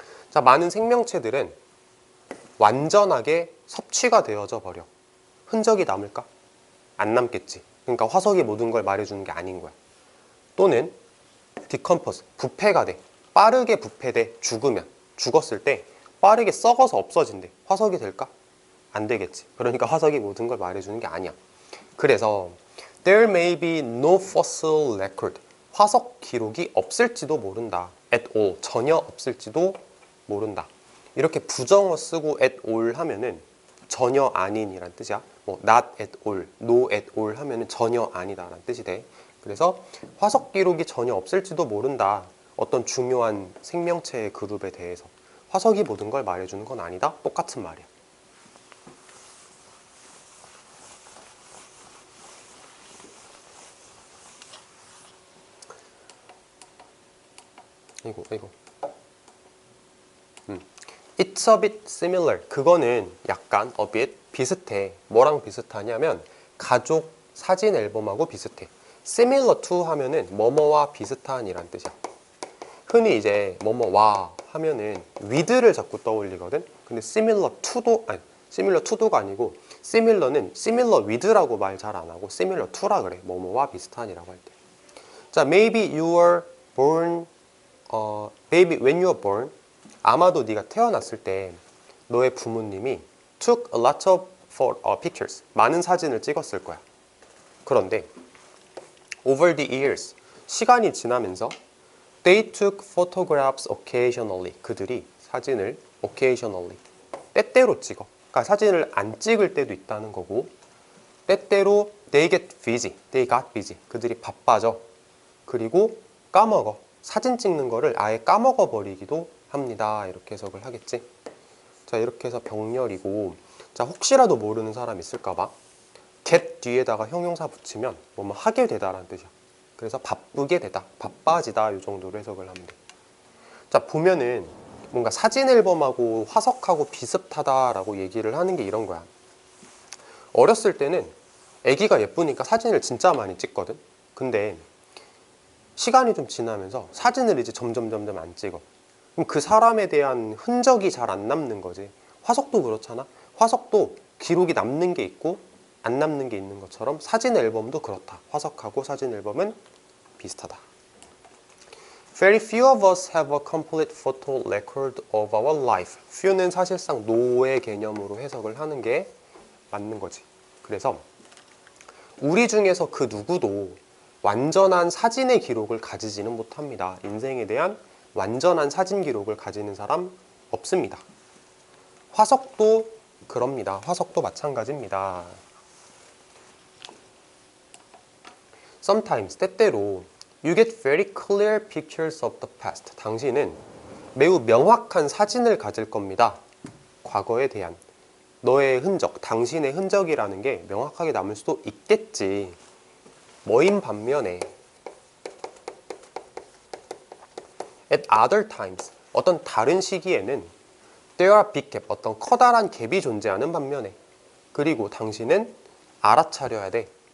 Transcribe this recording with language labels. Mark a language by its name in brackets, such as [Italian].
[Korean] 자, 많은 생명체들은 완전하게 섭취가 되어져 버려. 흔적이 남을까? 안 남겠지. 그러니까 화석이 모든 걸 말해주는 게 아닌 거야. 또는 decompose, 부패가 돼. 빠르게 부패돼. 죽었을 때 빠르게 썩어서 없어진대. 화석이 될까? 안 되겠지. 그러니까 화석이 모든 걸 말해주는 게 아니야. [English] 그래서 there may be no fossil record. [Korean] 화석 기록이 없을지도 모른다. at all, 전혀 없을지도 모른다. 이렇게 부정어 쓰고 at all 하면은 전혀 아닌이란 뜻이야. 뭐 not at all, no at all 하면은 전혀 아니다라는 뜻이 돼. 그래서 화석 기록이 전혀 없을지도 모른다. 어떤 중요한 생명체의 그룹에 대해서. 화석이 모든 걸 말해주는 건 아니다. 똑같은 말이야. 이거. [English] It's a bit similar. [Korean] 그거는 약간 a bit 비슷해. 뭐랑 비슷하냐면 가족 사진 앨범하고 비슷해. Similar to 하면은 뭐뭐와 비슷한이란 뜻이야. 흔히 이제 뭐뭐와 하면은 with를 자꾸 떠올리거든. 근데 similar to가 아니고 similar는 similar with라고 말 잘 안 하고 similar to라 그래. 뭐뭐와 비슷한이라고 할 때. [English] 자, maybe you were born baby when you were born. [Korean] 아마도 네가 태어났을 때 너의 부모님이 [English] took a lot of pictures. [Korean] 많은 사진을 찍었을 거야. [English] 그런데 over the years, [Korean] 시간이 지나면서 [English] they took photographs occasionally. [Korean] 그들이 사진을 occasionally, 때때로 찍어. 그러니까 사진을 안 찍을 때도 있다는 거고, 때때로 [English] they got busy. [Korean] 그들이 바빠져. 그리고 까먹어. 사진 찍는 거를 아예 까먹어 버리기도 합니다. 이렇게 해석을 하겠지. 자, 이렇게 해서 병렬이고, 자, 혹시라도 모르는 사람 있을까 봐 get 뒤에다가 형용사 붙이면 뭐뭐 하게 되다라는 뜻이야. 그래서 바쁘게 되다, 바빠지다 이 정도로 해석을 하면 돼. 자, 보면은 뭔가 사진 앨범하고 화석하고 비슷하다라고 얘기를 하는 게 이런 거야. 어렸을 때는 아기가 예쁘니까 사진을 진짜 많이 찍거든. 근데 시간이 좀 지나면서 사진을 이제 점점 안 찍어. 그럼 그 사람에 대한 흔적이 잘 안 남는 거지. 화석도 그렇잖아. 화석도 기록이 남는 게 있고 안 남는 게 있는 것처럼 사진 앨범도 그렇다. 화석하고 사진 앨범은 비슷하다. [English] Very few of us have a complete photo record of our life. [Korean] few는 사실상 no의 개념으로 해석을 하는 게 맞는 거지. 그래서 우리 중에서 그 누구도 완전한 사진의 기록을 가지지는 못합니다. 인생에 대한 완전한 사진 기록을 가지는 사람 없습니다. 화석도 그럽니다. 화석도 마찬가지입니다. [English] Sometimes, 때때로 You get very clear pictures of the past. [Korean] 당신은 매우 명확한 사진을 가질 겁니다. 과거에 대한 너의 흔적, 당신의 흔적이라는 게 명확하게 남을 수도 있겠지. 뭐인 반면에 [English] At other times, [Korean] 어떤 다른 시기에는 [English] There are big gap, [Korean] 어떤 커다란 갭이 존재하는 반면에 그리고 당신은 알아차려야 돼.